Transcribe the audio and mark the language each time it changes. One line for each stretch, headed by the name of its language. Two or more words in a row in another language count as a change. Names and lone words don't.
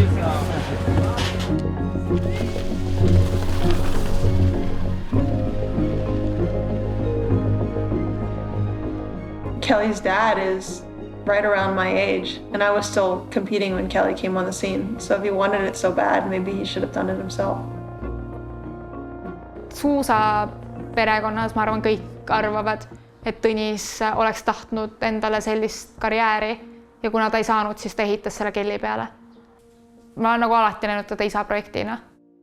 English: Kelly's dad is right around my age, and I was still competing when Kelly came on the scene. So if he wanted it so bad, maybe he should have done it himself.
Estonian: Suusa perekonnas, ma arvan, kõik arvavad, et Tõnis oleks tahtnud endale sellist karjääri ja kuna ta ei saanud, siis ta ehitas selle Kelly peale. Ma olen nagu alati näinud teda isa projektina.